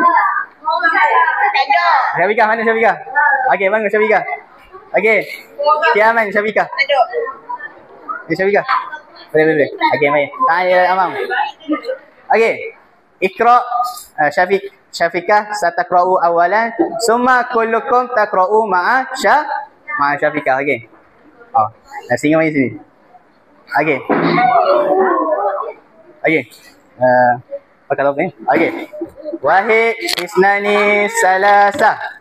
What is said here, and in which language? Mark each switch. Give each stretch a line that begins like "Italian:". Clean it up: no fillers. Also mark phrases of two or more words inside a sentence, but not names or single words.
Malay: Syafika, mana Syafika? Okey, bangun Syafika. Okey. Kiaman Syafika. Ni Syafika. Boleh. Okey, baik. Tanya Amam. Okey.
Arabic: اقرأ شفيقة ستقرأ أولا ثم كلكم تقرأ مع شفيقة. Okey.
Malay: Singa mari sini. Okey. Pakai apa ni? Okey.
Arabic: واحد اثنان ثلاثة.